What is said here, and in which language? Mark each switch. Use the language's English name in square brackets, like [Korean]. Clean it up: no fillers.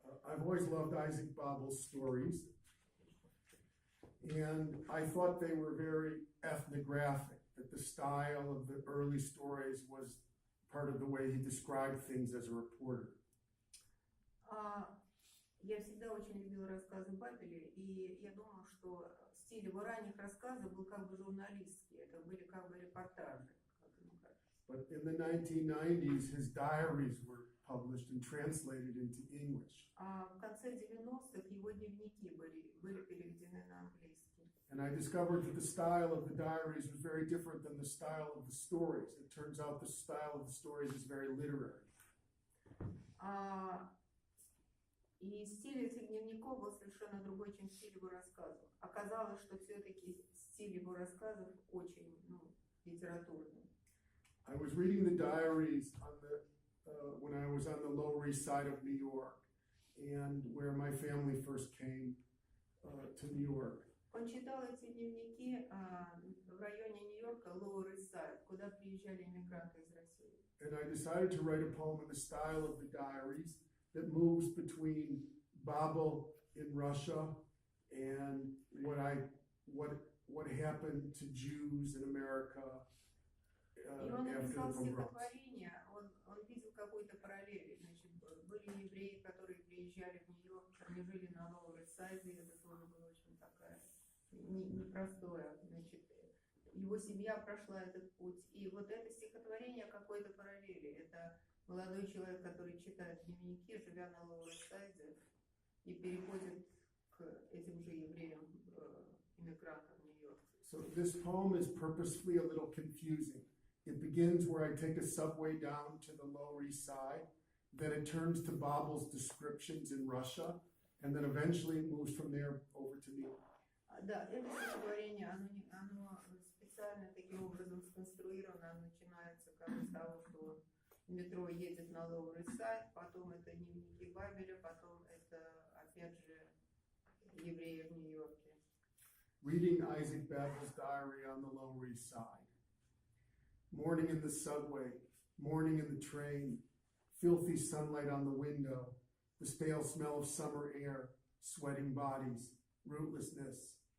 [English] I've always loved Isaac Babel's stories, and I thought they were very ethnographic, that the style of the early stories was part of the way he described things as a reporter. [Russian] Я всегда очень любила рассказы Бабеля, и я думала, что стиль его ранних рассказов был как бы журналистский, это были как бы репортажи, как ему кажется. [English] But in the 1990s, his diaries were published and translated into English. [Russian] А в конце 90-х его дневники были переведены на английский. [English] And I discovered that the style of the diaries was very different than the style of the stories. It turns out the style of the stories is very literary. [Russian] И стиль этих дневников был совершенно другой, чем стиль его рассказов. Оказалось, что все-таки стиль его рассказов очень литературный. [English] I was reading the diaries on when I was on the Lower East Side of New York, and where my family first came to New York. [Russian] Он читал эти дневники в районе Нью-Йорка, Lower East Side, куда приезжали иммигранты из России. [English] And I decided to write a poem in the style of the diaries that moves between Babel in Russia and what happened to Jews in America [Russian] И он написал [English] after the pogroms. [Russian] стихотворение, он видел какую-то параллель. Значит, были евреи, которые приезжали в Нью-Йорк, они жили на Lower East Side, и это тоже было очень такая непростое. Значит, его семья прошла этот путь. И вот это стихотворение какой-то параллели. Это молодой человек, который читает дневники, живя на Lower East Side, и переходит к этим же евреям, иммигрантам в Нью-Йорк. [English] So this poem is purposefully a little confusing. It begins where I take a subway down to the Lower East Side, then it turns to Babel's descriptions in Russia, and then eventually it moves from there over to New York. [Russian] Да, это стихотворение, оно специально таким образом сконструировано, оно начинается как с того, что метро едет на Lower East Side, потом это дневники Бабеля, потом это, опять же, евреи в Нью-Йорке. [English] Reading Isaac Babel's diary on the Lower East Side. Morning in the subway, morning in the train, filthy sunlight on the window, the stale smell of summer air, sweating bodies, rootlessness.